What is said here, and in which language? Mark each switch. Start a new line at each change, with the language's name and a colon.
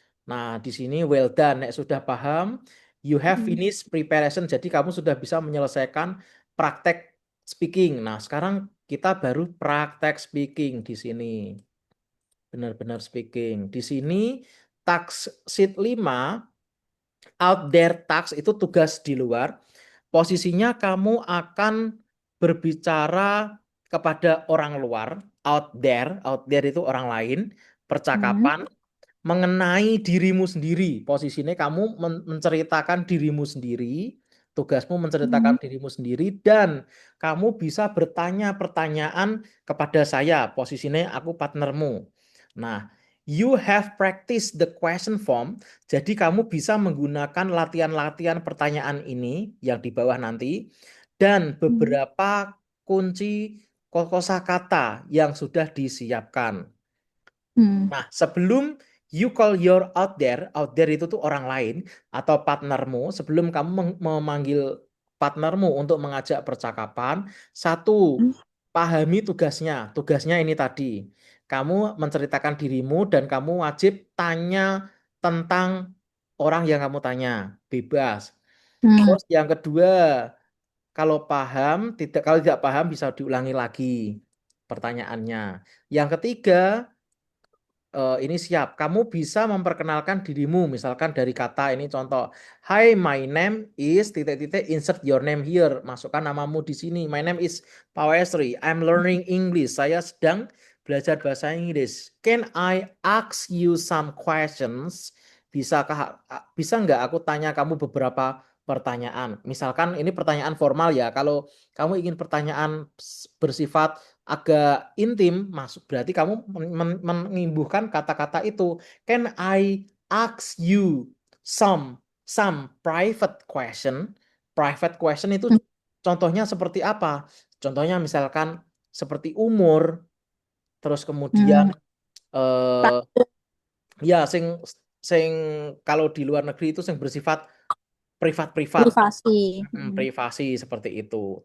Indonesian: Nah, di sini
English: well done.
Indonesian: Nek sudah paham,
English: you have Hmm. finished preparation.
Indonesian: Jadi kamu sudah bisa menyelesaikan praktek speaking. Nah, sekarang kita baru praktek speaking di sini. Benar-benar speaking. Di sini task sheet 5 out there task itu tugas di luar. Posisinya kamu akan berbicara kepada orang luar, out there itu orang lain, Hmm. percakapan mengenai dirimu sendiri. Posisinya kamu menceritakan dirimu sendiri, tugasmu Hmm. menceritakan dirimu sendiri dan kamu bisa bertanya pertanyaan kepada saya. Posisinya aku partnermu.
English: Nah, you have practiced the question form.
Indonesian: Jadi kamu bisa menggunakan latihan-latihan pertanyaan ini yang di bawah nanti dan Hmm. beberapa kunci kosakata yang sudah disiapkan. Hmm. Nah, sebelum
English: you call your out there
Indonesian: itu tuh orang lain atau partnermu, sebelum kamu memanggil partnermu untuk mengajak percakapan, satu, pahami tugasnya. Tugasnya ini tadi. Kamu menceritakan dirimu dan kamu wajib tanya tentang orang yang kamu tanya. Bebas. Hmm. Terus yang kedua, kalau tidak paham bisa diulangi lagi pertanyaannya. Yang ketiga, ini siap. Kamu bisa memperkenalkan dirimu, misalkan dari kata ini contoh.
English: Hi, my name is titik-titik insert your name here.
Indonesian: Masukkan namamu di sini.
English: My name is Pawestri. I'm learning English.
Indonesian: Saya sedang belajar bahasa Inggris.
English: Can I ask you some questions?
Indonesian: Bisa nggak aku tanya kamu beberapa pertanyaan? Misalkan ini pertanyaan formal ya. Kalau kamu ingin pertanyaan bersifat agak intim, masuk berarti kamu mengimbuhkan kata-kata itu.
English: Can I ask you some private question?
Indonesian: Private question itu contohnya seperti apa? Contohnya misalkan seperti umur, terus kemudian Hmm. eh ya sing kalau di luar negeri itu sing bersifat privat-privat. Privasi. Hmm. Privasi seperti itu.